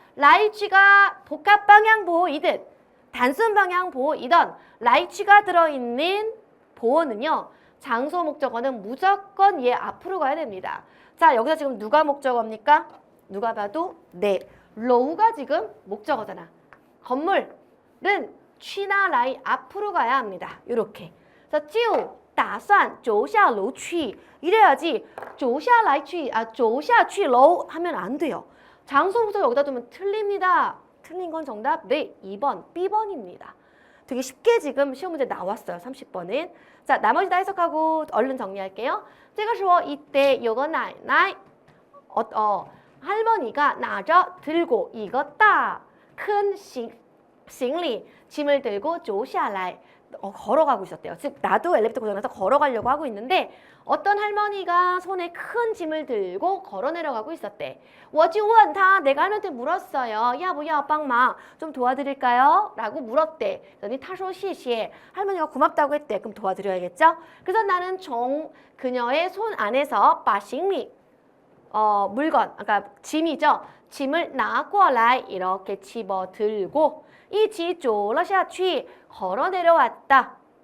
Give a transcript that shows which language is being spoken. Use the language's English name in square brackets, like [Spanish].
[Korean] 来去가 복합 방향보호이든 단순 방향보호이든 来去가 들어있는 보호는요. 장소 목적어는 무조건 얘 앞으로 가야 됩니다. 자, 여기서 지금 누가 목적어입니까? 누가 봐도 네, 로우가 지금 목적어잖아. 건물은 취나 라이 앞으로 가야 합니다. 이렇게. 그래서 [Chinese] 就打算走下楼去 [Korean] 이래야지 [Chinese] 走下来去 走下去楼 [Korean] 하면 안 돼요. 장소 목적어 여기다 두면 틀립니다. 틀린 건 정답 네, 2번 B번입니다. 되게 쉽게 지금 시험 문제 나왔어요. 30번은. 자, 나머지 다 해석하고 얼른 정리할게요. [Chinese] 这个时候 [Korean] 이때 [Chinese] 有个奶奶 [Korean] 할머니가 나저 들고 이거 큰行李 짐을 들고 走下来 걸어가고 있었대요. 즉 나도 엘리베이터 고장나서 걸어가려고 하고 있는데 어떤 할머니가 손에 큰 짐을 들고 걸어 내려가고 있었대. [Chinese] 我就问他 [Korean] 내가 할머니한테 물었어요. [Chinese] 要不要帮忙 [Korean] 좀 도와드릴까요? 라고 물었대. 그랬더니 [Chinese] 他说谢谢 [Korean] 할머니가 고맙다고 했대. 그럼 도와드려야겠죠? 그래서 나는 그녀의 손 안에서 把行李 물건, 그러니까 짐이죠. 짐을 拿过来 이렇게 집어 들고 [Chinese] 一起走了下去 [Korean] 걸어 내려왔다.